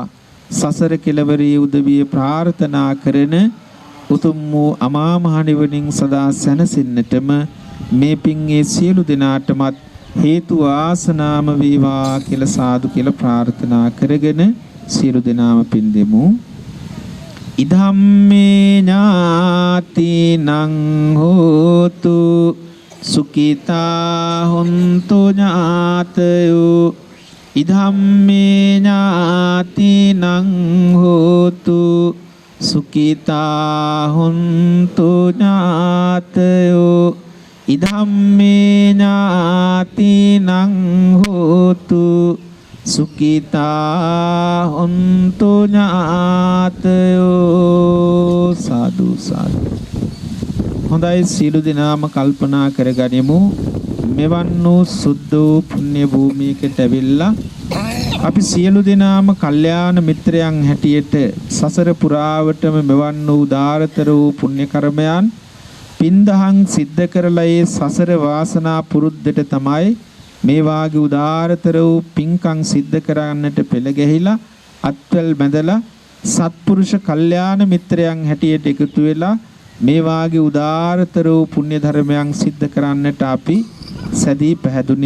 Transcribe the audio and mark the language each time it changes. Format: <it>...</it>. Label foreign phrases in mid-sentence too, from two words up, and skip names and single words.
<si>සසර කෙලවරේ උදවිය ප්‍රාර්ථනා කරන උතුම් වූ අමා මහ නිවනින් සදා සැනසෙන්නටම මේ පින්ගේ සියලු දෙනාටමත් හේතු ආසනාම වේවා කියලා සාදු කියලා ප්‍රාර්ථනා කරගෙන සියලු දෙනාම පින් දෙමු.</si> <pi>ඉදම්මේ ඥාතිනං හෝතු සුඛිතා හොන්තු ඥාතයෝ ඉදම්මේ ඥාතිනං හෝතු සුඛිතා හොන්තු ඥාතයෝ ඉදම්මේ ඥාතිනං හෝතු සුඛිතා හොන්තු ඥාතයෝ. සාදු සාදු.</pi> <si>හොඳයි, සියලු දෙනාම කල්පනා කරගනිමු මෙවන් වූ සුද්ධ වූ පුණ්‍ය භූමියකට ඇවිල්ලා අපි සියලු දෙනාම කල්යාණ මිත්‍රයන් හැටියට සසර පුරාවටම මෙවන් වූ උදාරතර වූ පුණ්‍ය කර්මයන් පින්දහම් සිද්ධ කරලා ඒ සසර වාසනා පුරුද්දට තමයි මේ වාගේ උදාරතර වූ පින්කම් සිද්ධ කරන්නට පෙළ ගැහිලා අත්වල බැඳලා සත්පුරුෂ කල්යාණ මිත්‍රයන් හැටියට එකතු වෙලා මේ වාගේ උදාරතර වූ පුණ්‍ය ධර්මයන් සිද්ධ කරන්නට අපි සැදී පැහැදුනේ.</si>